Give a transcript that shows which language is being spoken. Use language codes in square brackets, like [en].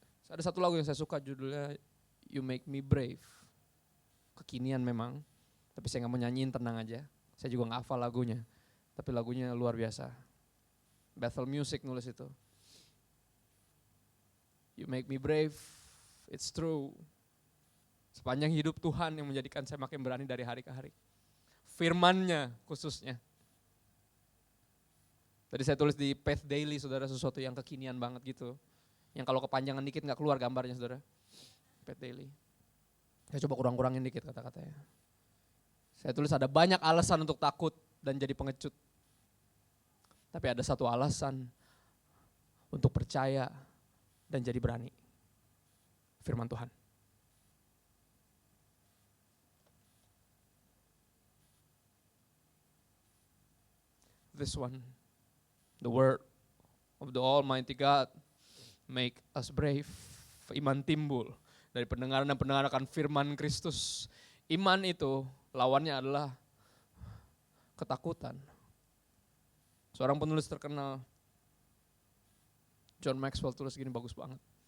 [id] Ada satu lagu yang saya suka, judulnya You Make Me Brave. Kekinian memang, tapi saya gak mau nyanyiin, tenang aja. Saya juga gak hafal lagunya, tapi lagunya luar biasa. Bethel Music nulis itu. [en] You make me brave, it's true. [id] Sepanjang hidup Tuhan yang menjadikan saya makin berani dari hari ke hari. Firman-Nya khususnya. Tadi saya tulis di Faith Daily, saudara, sesuatu yang kekinian banget gitu. Yang kalau kepanjangan dikit gak keluar gambarnya, saudara. Faith Daily. Saya coba kurang-kurangin dikit kata-katanya. Saya tulis ada banyak alasan untuk takut dan jadi pengecut. Tapi ada satu alasan untuk percaya dan jadi berani. Firman Tuhan. [en] This one, the word of the Almighty God make us brave. [id] Iman timbul dari pendengaran dan pendengaran akan firman Kristus. Iman itu lawannya adalah ketakutan. Seorang penulis terkenal, John Maxwell, tulis gini, bagus banget.